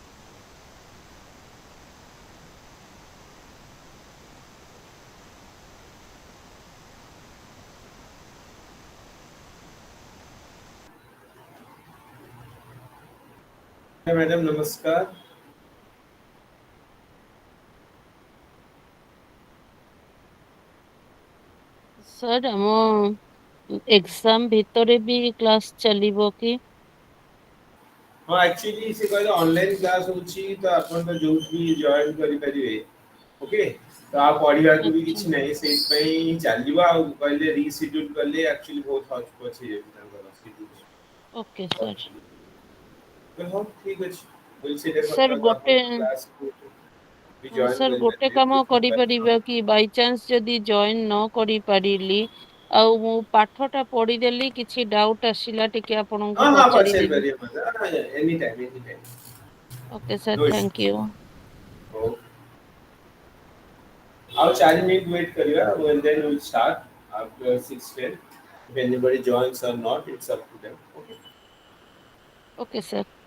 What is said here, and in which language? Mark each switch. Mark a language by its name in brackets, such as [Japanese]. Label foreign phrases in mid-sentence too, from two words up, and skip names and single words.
[English] hi, madam. Namaskar. Sir, [Odia] ଆମ ଏକ୍ସାମ୍ ଭିତରେ ବି କ୍ଲାସ୍ ଚାଲିବ କି? ହଁ ଆକ୍ଚୁଆଲି ସେ କହିଲେ [English] online class [Odia] ହେଉଛି ତ ଆପଣ ତ ଯୋଉଠି ବି ଜଏନ୍ କରିପାରିବେ ଓକେ ତ ଆଉ ପଢ଼ିବାକୁ ବି ଆଚ୍ଛା, କିଛି ନାହିଁ ସେଇଥିପାଇଁ ଚାଲିବ ଆଉ କହିଲେ ରିସିଡ୍ୟୁଲ୍ କଲେ ଆକ୍ଚୁଆଲି ବହୁତ ହଚ୍ ପଚ୍ ହେଇଯାଉଛି ତାଙ୍କର schedule। [English] okay sir. [Odia] ତ ହଉ ଠିକ୍ ଅଛି ବୋଲି ସେଇଟା ସାର୍ କଥା ଗୋଟେ ଆପଣ କ୍ଲାସ୍କୁ ବି ଜଏନ୍ ସାର୍ ଗୋଟେ କରିପାରିବେ କାମ ବୁଝିପାରିବେ। କରିପାରିବା କି ବାଇଚାନ୍ସ ଯଦି ଜଏନ୍ ନ କରିପାରିଲି ଆଉ ମୁଁ ପାଠଟା ପଢ଼ିଦେଲି କିଛି ଡାଉଟ୍ ଆସିଲା ଟିକେ ହଁ ଆପଣଙ୍କୁ ହଁ ପଚାରିଦେବି। ପଚାରିପାରିବେ ମୋତେ [English] any time any time okay sir, ନୋ thank you. ଇସ୍ୟୁ। Our 4 minute wait kariya and then we'll start after 6:10. If anybody joins or not, it's up to them. Okay. okay sir.